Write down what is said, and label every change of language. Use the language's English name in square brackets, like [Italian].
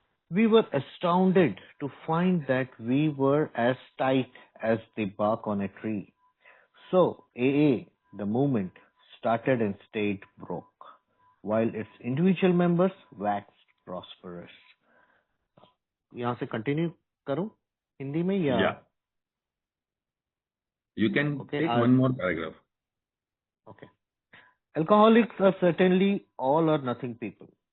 [English] We were astounded to find that we were as tight as the bark on a tree. So AA, the movement, started and stayed broke, while its individual members waxed prosperous. [Hindi] यहाँ से continue करूं हिंदी में या [English] Yeah. You can okay take one more paragraph. Okay Alcoholics are certainly all or nothing people.